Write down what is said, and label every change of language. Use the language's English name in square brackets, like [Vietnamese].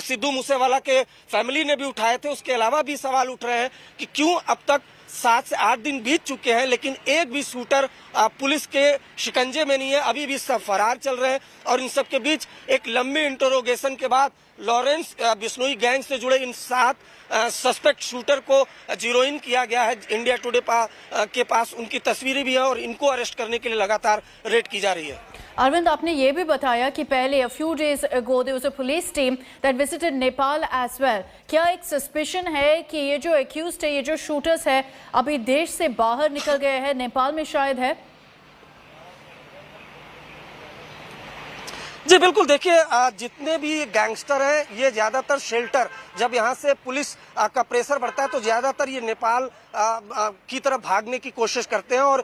[Hindi] सिद्धू मूसेवाला के फैमिली ने भी उठाए थे, उसके अलावा भी सवाल उठ रहे हैं कि क्यों अब तक 7 से 8 दिन बीत चुके हैं लेकिन एक भी शूटर पुलिस के शिकंजे में नहीं है, अभी भी सब फरार चल रहे हैं। और इन सब के बीच एक लंबी इंटरोगेशन के बाद लॉरेंस बिश्नोई गैंग से जुड़े इन 7 सस्पेक्ट शूटर को जीरो इन किया गया है। इंडिया टुडे के पास उनकी तस्वीरें भी हैं और इनको अरेस्ट करने के लिए लगातार रेड की जा रही है। अरविंद, आपने ये भी बताया कि पहले [English] a few days ago there was a police team that visited Nepal as well. [Hindi] क्या एक सस्पिशन है कि ये जो accused है, ये जो शूटर्स है, अभी देश से बाहर निकल गए हैं, नेपाल में शायद है? जी बिल्कुल, देखिए जितने भी गैंगस्टर हैं ये ज्यादातर शेल्टर, जब यहाँ से पुलिस का प्रेशर बढ़ता है तो ज्यादातर ये नेपाल की तरफ भागने की कोशिश करते हैं।